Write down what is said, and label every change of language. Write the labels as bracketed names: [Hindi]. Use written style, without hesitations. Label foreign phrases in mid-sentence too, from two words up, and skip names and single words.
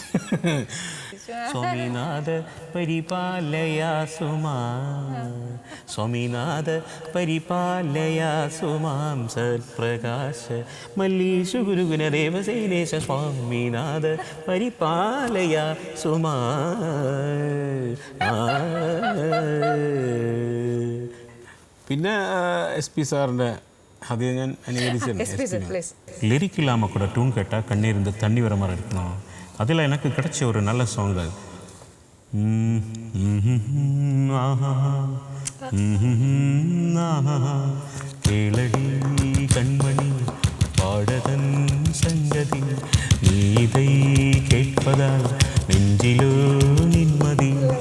[Sanskrit] സ്വാമിനാഥ പരിപാലയാ സുമാ, സ്വാമിനാഥ പരിപാലയാ സുമാം സത്പ്രകാശ മല്ലീഷു ഗുരുഗുണ ദേവസേനേശ സ്വാമിനാഥ പരിപാലയാ സുമാ. [Malayalam] പിന്നെ എസ് പി സാറിൻ്റെ அது ഞാൻ അനുകരിച്ചിട്ടുണ്ട്. [Tamil] லிரிக் இல்லாமல் கூட டூன் கேட்டால் கண்ணீர் தண்ணி வர மாதிரி இருக்கணும். அதில் எனக்கு கிடைச்ச ஒரு நல்ல சாங் தான். கேளடி கண்மணி பாடதன் சங்கதி, நீதை கேட்பதால் நெஞ்சிலோ நிம்மதி.